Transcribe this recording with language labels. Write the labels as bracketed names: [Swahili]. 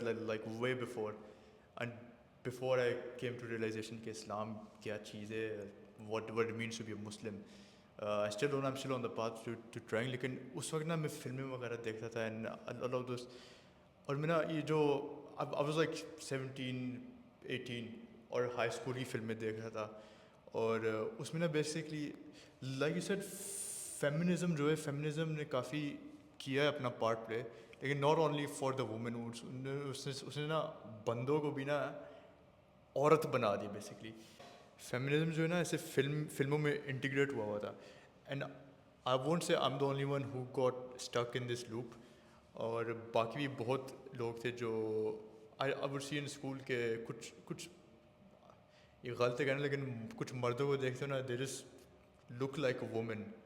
[English] Like way before, and before I came to realization [Urdu] کہ اسلام کیا چیز ہے, [English] what it means to be a Muslim. I'm still on the path to trying. [Urdu] لیکن اس وقت نا میں فلمیں وغیرہ دیکھتا تھا, [English] and a lot of those, [Urdu] اور میں نا یہ جو [English] I was like 17-18 [Urdu] اور ہائی اسکول کی فلمیں دیکھ رہا تھا, اور اس میں نا [English] basically like you said [Urdu] feminism جو ہے, فیمنزم نے کافی کیا ہے اپنا پارٹ پلے, لیکن [English] Not only for the woman. [Urdu] اس نے نا بندوں کو بھی نا عورت بنا دی بیسکلی. فیمنزم جو ہے نا ایسے فلموں میں انٹیگریٹ ہوا تھا, [English] And I won't say I am the only one who got stuck in this loop. [Urdu] اور باقی بھی بہت لوگ تھے جو [English] I would see in school [Urdu] کے کچھ یہ غلط ہے کہنا, لیکن کچھ مردوں کو دیکھتے ہو نا, [English] They just look like a woman.